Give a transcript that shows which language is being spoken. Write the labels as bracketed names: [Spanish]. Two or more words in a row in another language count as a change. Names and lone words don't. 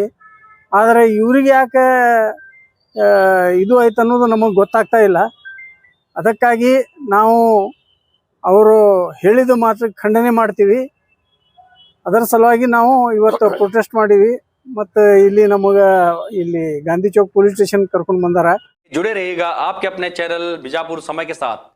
[Kannada] ಆದರೆ ಇವರಿಗೆ ಯಾಕೆ ಇದು ಆಯ್ತು ಅನ್ನೋದು ನಮಗೆ ಗೊತ್ತಾಗ್ತಾ ಇಲ್ಲ. ಅದಕ್ಕಾಗಿ ನಾವು ಅವರು ಹೇಳಿದ ಮಾತ್ರ ಖಂಡನೆ ಮಾಡ್ತೀವಿ. ಅದರ ಸಲುವಾಗಿ ನಾವು ಇವತ್ತು ಪ್ರೊಟೆಸ್ಟ್ ಮಾಡೀವಿ. ಮತ್ತು ಇಲ್ಲಿ ನಮಗೆ ಇಲ್ಲಿ ಗಾಂಧಿ ಚೌಕ್ ಪೊಲೀಸ್ ಸ್ಟೇಷನ್ ಕರ್ಕೊಂಡು ಬಂದಾರ. [Hindi] जुड़े रहिएगा आपके अपने चैनल बीजापुर समय के साथ।